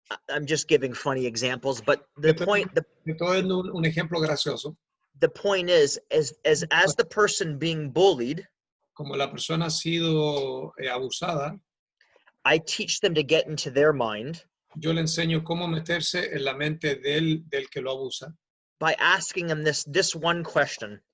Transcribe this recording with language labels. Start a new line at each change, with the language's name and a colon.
English: I'm just giving funny examples, but the point.
Spanish: Esto es un ejemplo gracioso.
English: The point is, as the person being bullied,
Spanish: como la persona ha sido abusada,
English: I teach them to get into their mind.
Spanish: Yo le enseño cómo meterse en la mente del que lo abusa.
English: By asking them this one question.